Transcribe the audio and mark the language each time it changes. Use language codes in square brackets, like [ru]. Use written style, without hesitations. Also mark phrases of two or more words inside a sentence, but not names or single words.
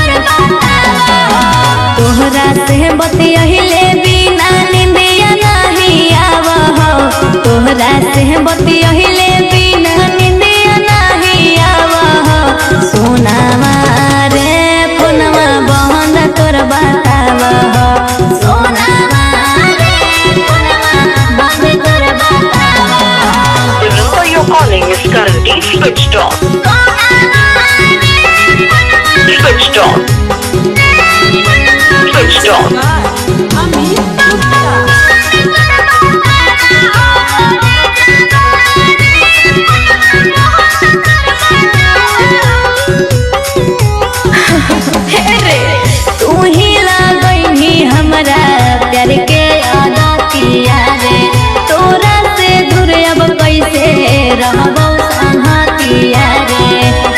[bho] तोहरा से बतियहिले बिना निंदिया नहीं आव हो, तोहरा से बतियहिले बिना निंदिया नहीं आव हो। सोनावा रे फोनवा बहन तोर बताव हो, सोनावा रे फोनवा बहन तोर बताव हो। [en] The number you're calling is currently switched off. Switched off. Switched off. [bho] तू ही लगैनी हमरा प्यार के आदतिया रे, तोरा से दूर अब कैसे रहबो संगतिया रे।